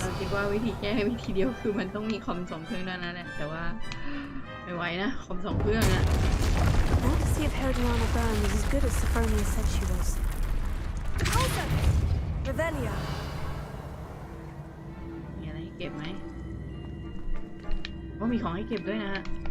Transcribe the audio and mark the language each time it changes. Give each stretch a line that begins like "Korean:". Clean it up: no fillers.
Thai: เราคิดว่าวิธีแก้วิธีเดียวคือมันต้องมีคอม2 เครื่องนั่นแหละแต่ว่าไม่ไหวนะคอม2 เครื่องอะ
English: I want to see if Herodiana Byrne is as good as Sophronia said she was. Revelia.
Thai: มีอะไรให้เก็บไหมว่ามีของให้เก็บด้วยนะฮะ